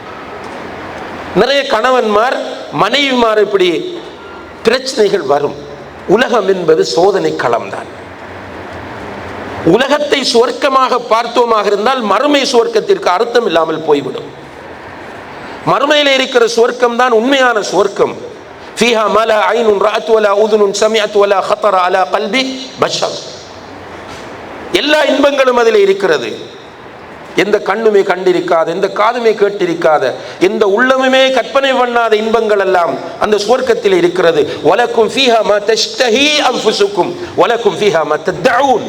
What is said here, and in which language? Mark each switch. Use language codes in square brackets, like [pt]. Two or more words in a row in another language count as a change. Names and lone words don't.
[ta] நிறைய கணவன்மார் மனைவிமார் இப்படி பிரச்சனைகள் வரும். உலகம் என்பது சோதனை களம்தான். உலகத்தை சுவர்க்கமாக பார்த்தோமாக இருந்தால் மறுமை சுவர்க்கத்திற்கு அர்த்தம் இல்லாமல் போய்விடும். மறுமையில் இருக்கிற சுவர்க்கம் தான் உண்மையான சுவர்க்கம். [ar] فيها ما لا عين رأت ولا أذن سمعت ولا خطر على قلب بشر. [ta] எல்லா இன்பங்களும் அதில் இருக்கிறது. எந்த கண்ணுமே கண்டிருக்காத, எந்த காதுமே கேட்டிருக்காத, எந்த உள்ளமுமே கற்பனை பண்ணாத இன்பங்கள் எல்லாம் அந்த சுவர்க்கத்தில் இருக்கிறது. [ar] ولكم فيها ما تشتهي أنفسكم ولكم فيها ما تدعون.